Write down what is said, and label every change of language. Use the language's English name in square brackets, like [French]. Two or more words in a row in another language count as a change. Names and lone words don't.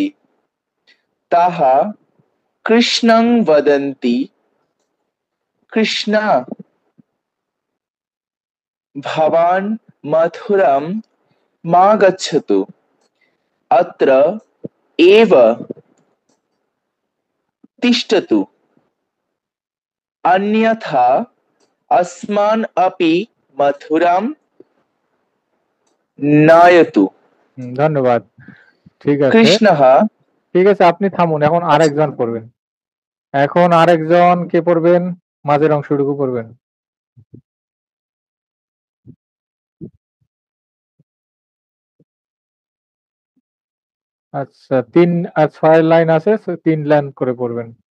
[Sanskrit] ताः कृष्णं वदन्ति कृष्ण भवान् मथुरां मा गच्छतु अत्र एव तिष्ठतु अन्यथा अस्मान् अपि मथुरां नयतु। [Bangla] ধন্যবাদ। ঠিক আছে। কৃষ্ণः ঠিক আছে, আপনি থামুন। এখন আরেকজন পড়বেন। এখন আরেকজন কে পড়বেন? মাঝের অংশটুকু পড়বেন। আচ্ছা, ৩ আর ৬ লাইন আছে, ৩ লাইন করে পড়বেন।